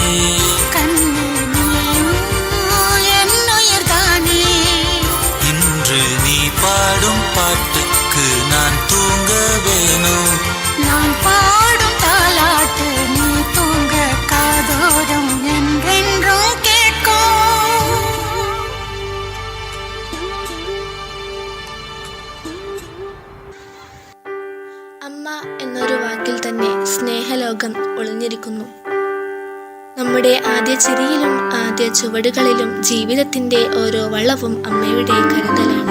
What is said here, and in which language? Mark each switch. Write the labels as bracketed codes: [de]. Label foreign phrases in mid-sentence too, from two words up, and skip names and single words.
[ta] கண்ணீர் என் உயிர் தானே. இன்று நீ பாடும் பாட்டுக்கு நான் தூங்க வேணும், நான் பாடும் தாலாட்டு நீ தூங்க காதோரம் என்றென்றும் கேட்கும். [ml] അമ്മ എന്നൊരു വാക്കിൽ തന്നെ സ്നേഹലോകം ഒളിഞ്ഞിരിക്കുന്നു. നമ്മുടെ ആദ്യ ചിരിയിലും ആദ്യ ചുവടുകളിലും ജീവിതത്തിന്റെ ഓരോ വളവും അമ്മയുടെ കരുതലാണ്.